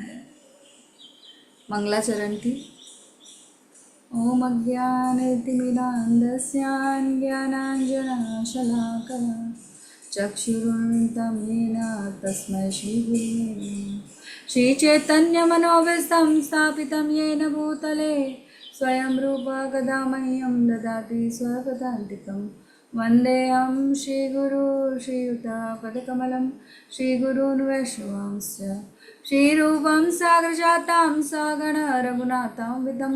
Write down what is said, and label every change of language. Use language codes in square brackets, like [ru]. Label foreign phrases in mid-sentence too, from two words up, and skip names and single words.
[sa] મંગલાચરણથી. ઓમ અજ્ઞાનતિમિરાન્ધસ્યાન જ્ઞાનાંજનશલાકયા ચક્ષુરુન્મિલિतं येन તસ્मै શ્રીગુરવે શ્રીચૈતન્યમનોભીષ્ટं સ્થાપિतं येन भूतले स्वयं रूपा कदा मह्यं ददाति स्वपदान्तिकं वन्देऽहं श्रीगुरु श्रीयुतापदकमलं श्रीगुरून् वैष्णवांश्च श्रीरूपं साग्रजातां सगण रघुनाथं विदं